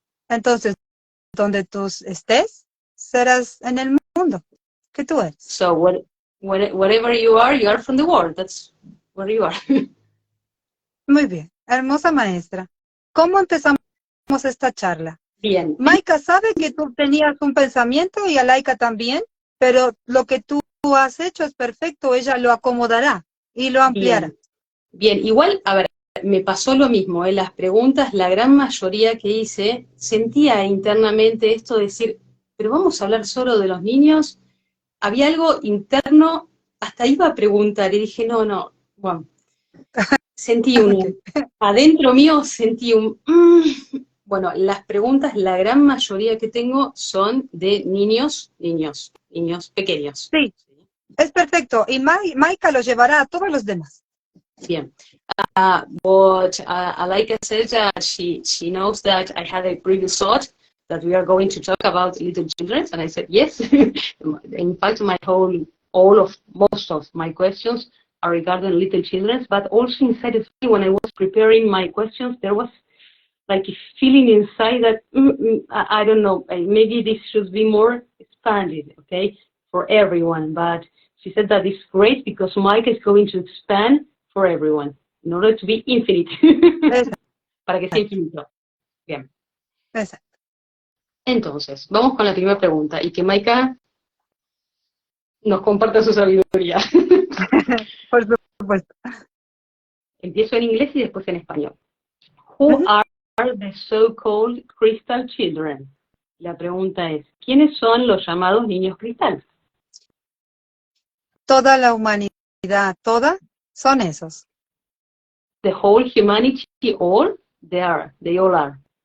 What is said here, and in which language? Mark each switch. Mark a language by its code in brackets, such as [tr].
[es] Entonces, donde tú estés, serás en el mundo que tú eres. [en] So whatever you are from the world. That's where you are. [es] Muy bien, hermosa maestra. ¿Cómo empezamos esta charla? Bien. Maika sabe que tú tenías un pensamiento y Alhaika también, pero lo que tú has hecho es perfecto, ella lo acomodará y lo ampliará. Bien, igual, a ver, me pasó lo mismo, las preguntas, la gran mayoría que hice, sentía internamente esto de decir, pero vamos a hablar solo de los niños. Había algo interno, hasta iba a preguntar y dije, no, bueno, sentí [en] Okay. [es] adentro mío sentí bueno, las preguntas, la gran mayoría que tengo son de niños pequeños. Sí, es perfecto. Y Maika lo llevará a todos los demás. Bien. [en] But Alhaika said that she knows that I had a previous thought that we are going to talk about little children, and I said yes. In fact, most of my questions are regarding little children, but also inside of me, when I was preparing my questions, there was like a feeling inside that I don't know, maybe this should be more expanded, okay, for everyone. But she said that it's great because Mike is going to expand for everyone in order to be infinite. [es] Para que sea infinito. Bien. Exacto. Entonces, vamos con la primera pregunta y que Maika nos comparta su sabiduría. Por supuesto. Empiezo en inglés y después en español. [en] Who are the so-called crystal children? [es] La pregunta es, ¿quiénes son los llamados niños cristal? Toda la humanidad, toda, son esos. [en] The whole humanity, all, they all are.